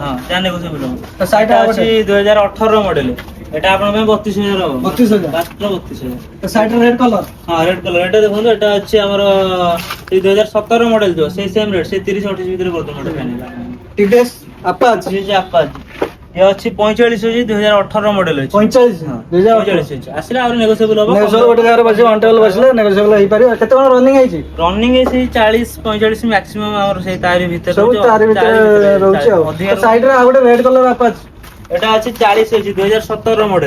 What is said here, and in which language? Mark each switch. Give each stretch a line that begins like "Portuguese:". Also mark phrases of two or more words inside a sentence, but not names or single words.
Odia: ହଁ ଯାହା ନେଗୋସିଏବଲ ହବ ତ ସାଇଡ ଏଟା ଆଉ ଅଛି 2018 ର ମଡେଲ ଏଟା ଆପଣଙ୍କ ପାଇଁ 32000 ହବ 32000 ମାତ୍ର 32000 ତ ସାଇଡ ରେ
English: red color
Odia: ହଁ
English: red color
Odia: ଏଟା ଦେଖନ୍ତୁ ଏଟା ଅଛି ଆମର ସେଇ 2017 ର ମଡେଲ ଯୋ ସେଇ
English: same rate
Odia: ସେଇ 30 28 ଭିତରେ କରିଦେବୁ
English: model final
Odia: ଟିଭିଏସ୍ ଆପାଚ୍
Hindi: ये जो आपाज ये
Odia: ଅଛି 45 ଅଛି 2018 ର ମଡେଲ ଅଛି 45 2018 45 ଅଛି ଆସିଲେ ଆହୁରି ନେଗୋସିଏବଲ ହବ ନେଗୋସିଏବଲ ଗୋଟେ ଜାଗାରେ ବସି
English: one table
Odia: ବସିଲେ ନେଗୋସିଏବଲ ହେଇପାରିବ କେତେ କଣ ରନିଂ ହେଇଛି ରନିଂ ଏ ସେଇ 40 45 ମ୍ୟାକ୍ସିମମ୍ ଆମର ସେଇ ତାରି ଭିତରେ ସବୁ ରହୁଛି ତାରି ଭିତରେ ରହୁଛି ଆଉ ଅଧିକା ସାଇଡ ରେ ଆଉ ଗୋଟେ
English: red color
Odia: ଆପାଚ୍ ଏଟା ଅଛି 40 ଅଛି 2017 ର ମଡେଲ